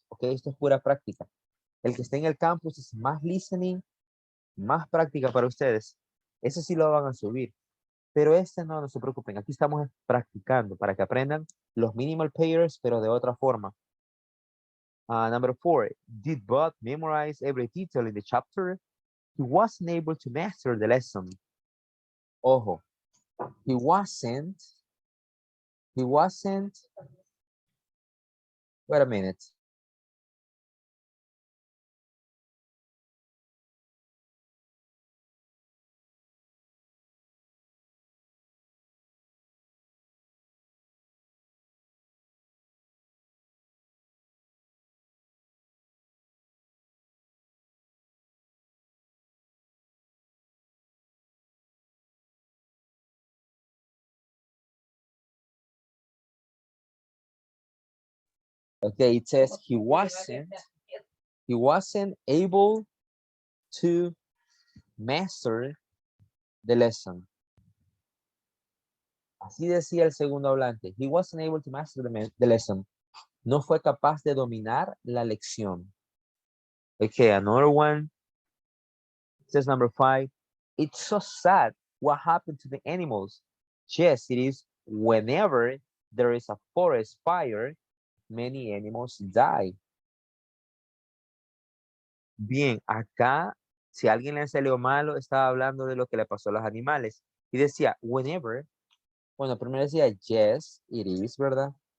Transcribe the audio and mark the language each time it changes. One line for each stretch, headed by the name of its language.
Spanish: Ok, esto es pura práctica. El que esté en el campus es más listening, más práctica para ustedes. Ese sí lo van a subir. Pero este no se preocupen. Aquí estamos practicando para que aprendan los minimal pairs, pero de otra forma.
English: Number 4. Did Bob memorize every detail in the chapter? He wasn't able to master the lesson. Ojo. He wasn't. Wait a minute. Okay, it says he wasn't able to master the lesson.
Spanish: Así decía el segundo hablante.
English: He wasn't able to master the lesson.
Spanish: No fue capaz de dominar la lección.
English: Okay, another one. Says number 5. It's so sad what happened to the animals. Yes, it is. Whenever there is a forest fire, many animals die.
Spanish: Bien, acá, si a alguien le salió malo, estaba hablando de lo que le pasó a los animales. Y decía, whenever. Bueno, primero decía,
English: yes, it is,
Spanish: ¿verdad?